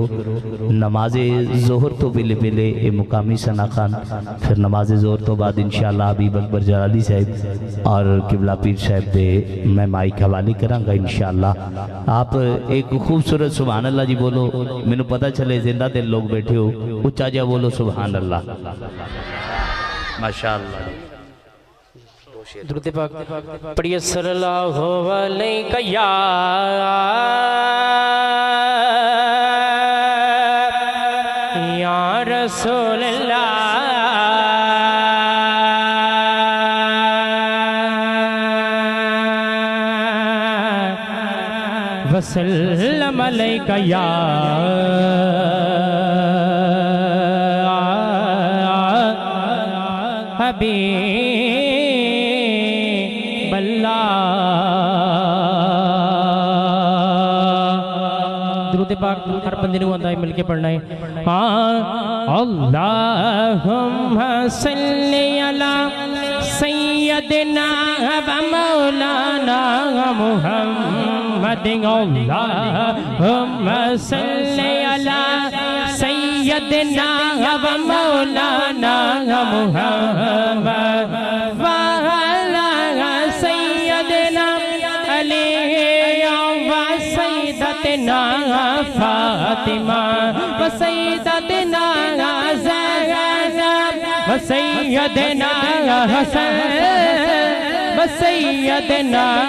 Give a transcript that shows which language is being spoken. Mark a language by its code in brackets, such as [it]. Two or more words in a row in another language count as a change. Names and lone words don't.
[pa] نمازِ ظہر تو بلے بلے اے مقامی ثنا خوان، فیر نمازِ ظہر تو بعد ان شاء اللہ حبیب اکبر جلالی صاحب اور قبلہ پیر صاحب دے میں مائیک حوالے کرانگا ان شاء اللہ. آپ اک خوبصورت [ar] سبحان الله [pa] جی بولو، مینوں پتا چلے زندہ دل لوک بیٹھے ہو، اچا جا بولو [ar] سبحان الله. [pa] माशाअल्लाह। درود پاک پڑھیے [ar] صلى الله عليه يا رسول الله وسلم عليك يا حبيب الله. [pa] درود پاک ہر بندے نوں آندا ہے مل کے پڑھنا ہے. [ar] اللهم صل على سيدنا ومولانا محمد. اللهم صل على سيدنا ومولانا محمد وعلى سيدنا علي وسيدتنا فاطمة وسيدتنا الزهراء وسيدنا الحسن وسيدنا